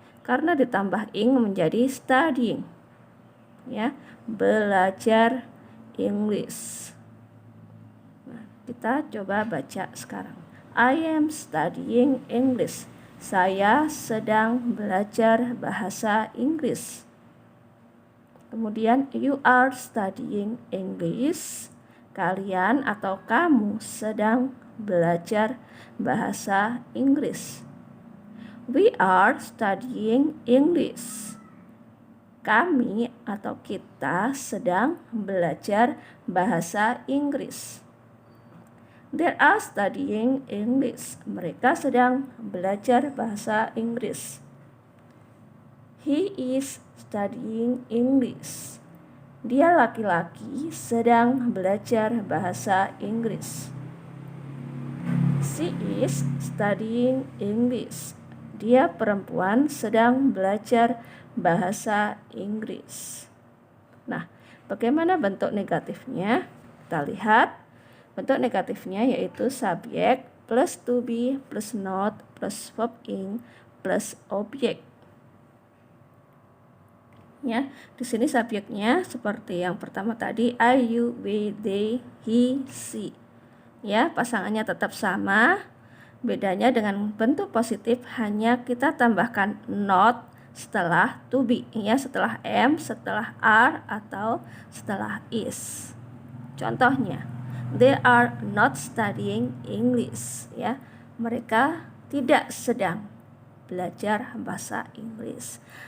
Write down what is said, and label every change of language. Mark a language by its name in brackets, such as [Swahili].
[Indonesian] Karena ditambah ing menjadi studying. Ya, belajar English. Nah, kita coba baca sekarang. [English] I am studying English. [Indonesian] Saya sedang belajar bahasa Inggris. Kemudian [English] you are studying English. [Indonesian] Kalian atau kamu sedang belajar bahasa Inggris. [English] We are studying English. [Indonesian] Kami atau kita sedang belajar bahasa Inggris. [English] They are studying English. [Indonesian] Mereka sedang belajar bahasa Inggris. [English] He is studying English. [Indonesian] Dia laki-laki sedang belajar bahasa Inggris. [English] She is studying English. [Indonesian] Dia perempuan sedang belajar bahasa Inggris. Nah, bagaimana bentuk negatifnya? Kita lihat. Bentuk negatifnya yaitu subjek plus to be plus not plus verb ing plus objek. Ya, di sini subjeknya seperti yang pertama tadi, I, you, we, they, he, she. Ya, pasangannya tetap sama. Bedanya dengan bentuk positif hanya kita tambahkan not setelah to be, ya, setelah am, setelah are atau setelah is. Contohnya, [English] they are not studying English, ya. [Indonesian] Mereka tidak sedang belajar bahasa Inggris.